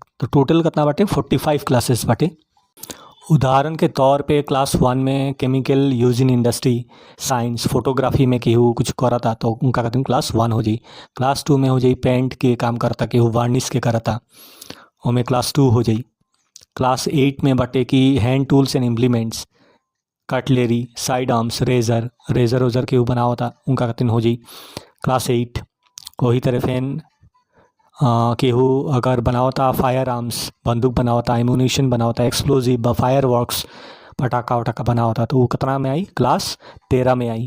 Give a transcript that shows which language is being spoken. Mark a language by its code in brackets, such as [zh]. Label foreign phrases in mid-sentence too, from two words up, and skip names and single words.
[bho] तो टोटल कितना बाटे 45 क्लासेस बाटे। उदाहरण के तौर पे क्लास 1 में [en] chemical use in industry, [bho] साइंस, फोटोग्राफी में केहू कुछ करता तो उनका कहते हैं क्लास 1 हो जाई। क्लास 2 में हो जाई पेंट के काम करता, केहू वार्निश के करता, ओमे क्लास 2 हो जाई। क्लास 8 में बाटे कि [en] hand tools and implements, cutlery, side arms, [bho] रेजर उजर केहू बनावता, उनका कहते हो जाई क्लास 8। वही तरह फैन केहू अगर बनावता [en] fire arms, [bho] बंदूक बनावता, एमुनेशन बनावता, एक्सप्लोजिव बा [en] fire works, [bho] पटाखा वटाखा बनावता, तो वो कितना में आई क्लास 13 में आई।